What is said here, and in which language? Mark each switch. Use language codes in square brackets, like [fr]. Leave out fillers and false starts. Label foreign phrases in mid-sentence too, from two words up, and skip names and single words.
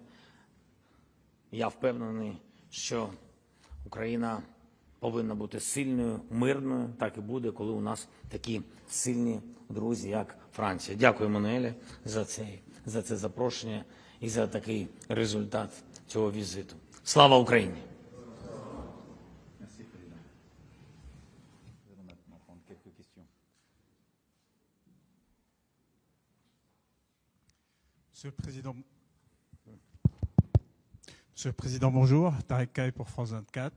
[uk] Я впевнений, що Україна повинна бути сильною, мирною. Так і буде, коли у нас такі сильні друзі, як Франція. Дякую, Еммануеле, за цей за це запрошення і за такий результат цього візиту. Слава Україні! [fr] Monsieur le Président, bonjour. Tarek Kaye pour France 24.